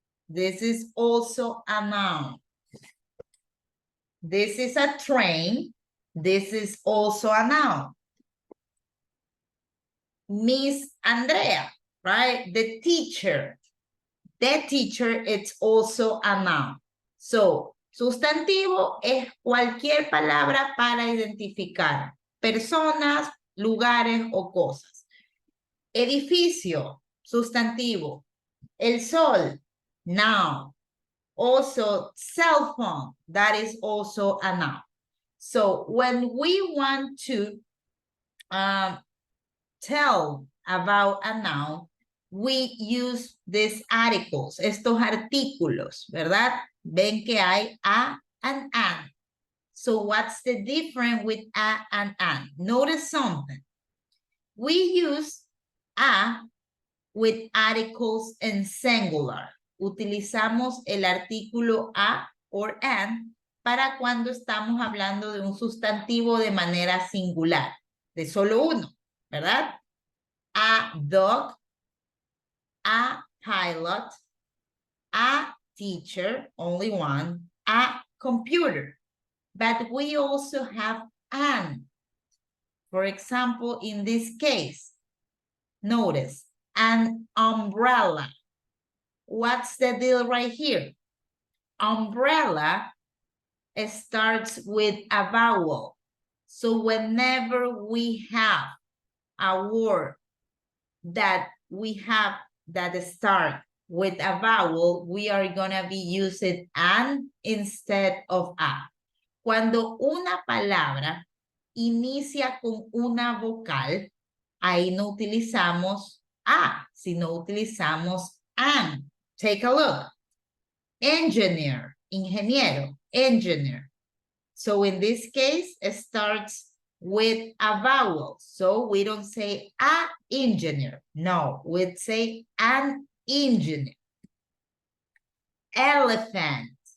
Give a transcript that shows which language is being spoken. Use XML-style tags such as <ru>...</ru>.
<en>This is also a noun. This is a train. This is also a noun. Miss Andrea, right? The teacher. The teacher, it's also a noun.</en> <es>So, sustantivo es cualquier palabra para identificar personas, lugares o cosas. Edificio, sustantivo. El sol, noun.</es> <en>Also, cell phone, that is also a noun. So when we want to tell about a noun, we use these articles,</en> <es>estos artículos, ¿verdad? Ven que hay a and an.</es> <en>So what's the difference with a and an? Notice something. We use a with articles in singular.</en> <es>Utilizamos el artículo a or an para cuando estamos hablando de un sustantivo de manera singular, de solo uno, ¿verdad?</es> <en>A dog, a pilot, a teacher, only one, a computer. But we also have an. For example, in this case, notice, an umbrella. What's the deal right here? Umbrella starts with a vowel. So whenever we have a word that we have that start with a vowel, we are gonna be using an instead of a.</en> <es>Cuando una palabra inicia con una vocal, ahí no utilizamos a, sino utilizamos an.</es> <en>Take a look. Engineer, ingeniero, engineer. So in this case, it starts with a vowel. So we don't say a engineer. No, we'd say an engineer. Elephant.</en>